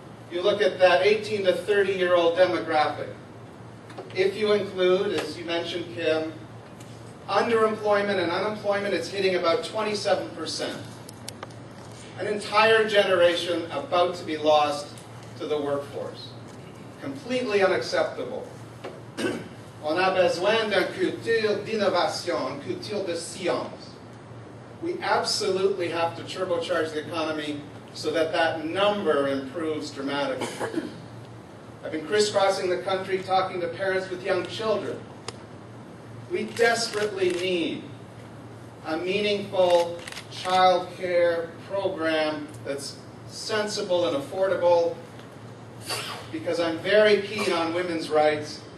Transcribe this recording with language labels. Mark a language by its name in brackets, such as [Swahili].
[English] You look at that 18 to 30-year-old demographic. If you include, as you mentioned, Kim, underemployment and unemployment, it's hitting about 27%. An entire generation about to be lost to the workforce. Completely unacceptable. [French] On a besoin d'une culture d'innovation, une culture de science. [English] We absolutely have to turbocharge the economy so that that number improves dramatically. I've been crisscrossing the country talking to parents with young children. We desperately need a meaningful child care program that's sensible and affordable, because I'm very keen on women's rights.